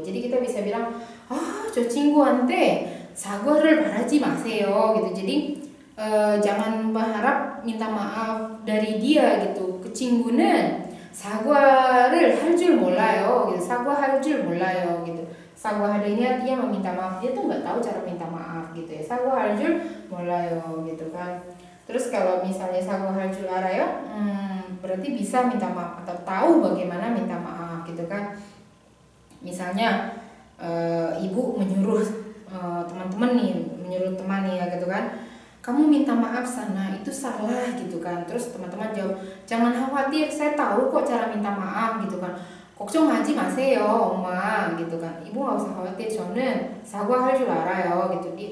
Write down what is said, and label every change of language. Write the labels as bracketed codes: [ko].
[id] Jadi kita bisa bilang [ko] 저 친구한테 사과를 바라지 마세요 [id] gitu. Jadi jangan berharap minta maaf dari dia gitu. [ko] 그 친구는 사과를 할 줄 몰라요. [id] gitu. [ko] 사과할 줄 몰라요. gitu. [id] 사과할 ini artinya meminta maaf. Dia tuh nggak tahu cara minta maaf gitu ya. [ko] 사과할 줄 몰라요 [id] gitu kan. Terus kalau misalnya [ko] 사과할 줄 알아요, [id] berarti bisa minta maaf atau tahu bagaimana minta maaf gitu kan. Misalnya ibu menyuruh teman-teman nih, menyuruh teman nih ya gitu kan, kamu minta maaf sana, itu salah gitu kan. Terus teman-teman jawab, jangan khawatir, saya tahu kok cara minta maaf gitu kan. [ko] 걱정하지 마세요, 엄마 [id] gitu kan. Ibu nggak usah khawatir, [ko] 저는 사과할 줄 알아요 [id] gitu.